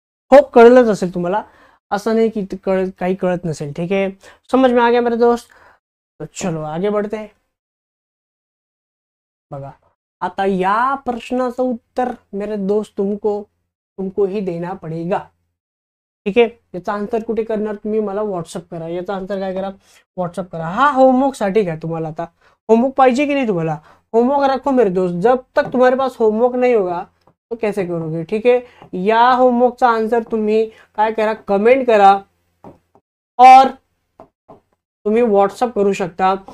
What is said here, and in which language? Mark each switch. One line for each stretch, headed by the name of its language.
Marathi: Hope कळलंच असेल तुम्हाला, असं नाही की काही कळत नसेल.
Hindi: ठीक है, समझ में आ गया मेरे दोस्त. तो चलो आगे बढ़ते हैं.
Marathi: बघा आता या प्रश्नाचं उत्तर
Hindi: मेरे दोस्त तुमको ही देना पडेगा.
Marathi: ठीक आहे, याचा आन्सर कुठे करणार तुम्ही, मला व्हॉट्सअप करा. याचा आन्सर काय करा, व्हॉट्सअप करा. हा होमवर्क साठी काय तुम्हाला आता होमवर्क पाहिजे की
Hindi: नहीं,
Marathi: तुम्हाला होमवर्क
Hindi: रखो मेरे दोस्त. जब तक तुम्हारे पास होमवर्क नहीं होगा तो कैसे करोगे. ठीक है,
Marathi: या होमवर्कचा आन्सर तुम्ही काय करा, कमेंट करा
Hindi: और
Marathi: तुम्ही व्हॉट्सअप करू शकता.